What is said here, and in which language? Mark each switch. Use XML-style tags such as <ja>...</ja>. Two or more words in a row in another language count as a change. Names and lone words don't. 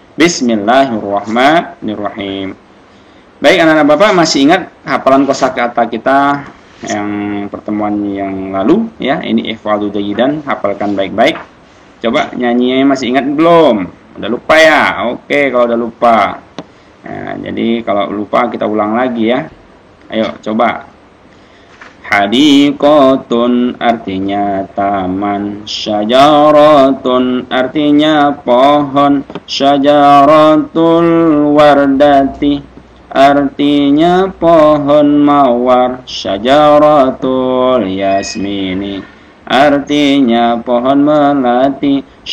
<id>Bismillahirrahmanirrahim. Baik anak-anak Bapak, masih ingat hafalan kosakata kita yang pertemuan yang lalu ya? Ini</id> <ar>ihfadhu jayyidan,</ar> <id>hafalkan baik-baik. Coba nyanyinya masih ingat belum? Udah lupa ya? Oke, kalau udah lupa. Nah, jadi kalau lupa kita ulang lagi ya. Ayo coba. Hadiqatun artinya taman, syajaratun artinya pohon,</id> <ar>syajaratul wardati</ar> <id>artinya pohon mawar,</id> <ar>syajaratul yasmini</ar> <id>artinya pohon melati,</id>